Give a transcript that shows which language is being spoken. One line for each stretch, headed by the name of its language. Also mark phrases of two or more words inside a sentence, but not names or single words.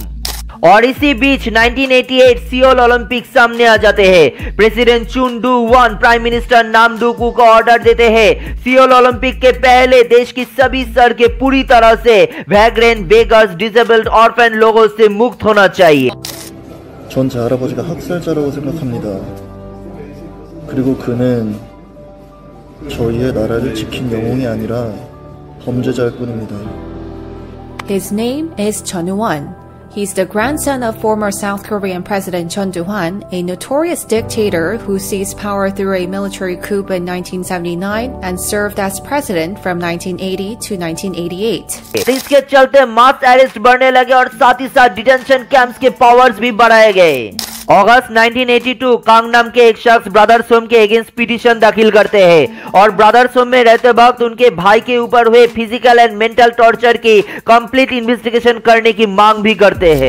Hindi: और इसी बीच 1988 सियोल ओलंपिक सामने आ जाते हैं। प्रेसिडेंट चुन डू वन
English: prime minister
Hindi: नाम डूकू को ऑर्डर देते हैं सियोल ओलंपिक के पहले देश की सभी सड़कें पूरी तरह से
English: vagrant, beggars, disabled, orphan
Hindi: लोगों से मुक्त होना चाहिए।
Korean: 전 제 할아버지가 학살자라고 생각합니다. 그리고 그는 저희의 나라를 지킨 영웅이 아니라 범죄자일 뿐입니다.
English: His name is Chun Doo-hwan. He's the grandson of former South Korean President Chun Doo-hwan, a notorious dictator who seized power through a military coup in 1979 and served as president from 1980 to 1988.
Hindi: इसके चलते
English: mass arrest
Hindi: बढ़ने लगे और साथ ही साथ
English: detention camps
Hindi: के पावर्स भी बढ़ाए गए। अगस्त 1982 कांग नाम के एक शख्स ब्रदर्स होम के अगेंस्ट पिटीशन दाखिल करते हैं और ब्रदर्स होम में रहते वक्त उनके भाई के ऊपर हुए
English: physical and mental torture
Hindi: की
English: complete investigation
Hindi: करने की मांग भी करते हैं।